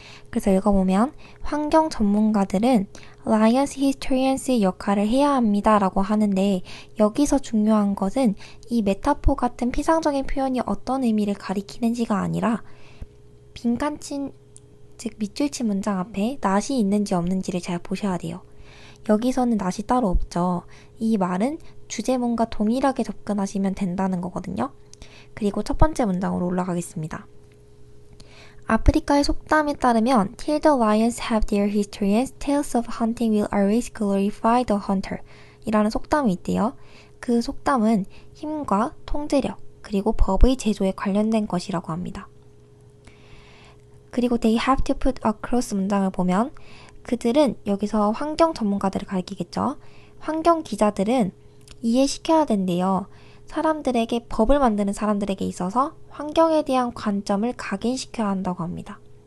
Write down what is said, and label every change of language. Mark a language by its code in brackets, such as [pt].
[ko] 그래서 읽어보면 환경 전문가들은 Science Historians의 역할을 해야 합니다 라고 하는데, 여기서 중요한 것은 이 메타포 같은 피상적인 표현이 어떤 의미를 가리키는지가 아니라 빈칸친, 즉 밑줄 친 문장 앞에 not이 있는지 없는지를 잘 보셔야 돼요. 여기서는 not이 따로 없죠. 이 말은 주제문과 동일하게 접근하시면 된다는 거거든요. 그리고 첫 번째 문장으로 올라가겠습니다. 아프리카의 속담에 따르면 [en] Till the lions have their historians, tales of hunting will always glorify the hunter [ko] 이라는 속담이 있대요. 그 속담은 힘과 통제력 그리고 법의 제조에 관련된 것이라고 합니다. 그리고 [en] they have to put across [ko] 문장을 보면 그들은 여기서 환경 전문가들을 가리키겠죠. 환경 기자들은 이해시켜야 된대요. 사람들에게 법을 만드는 사람들에게 있어서 환경에 대한 관점을 각인시켜야 한다고 합니다.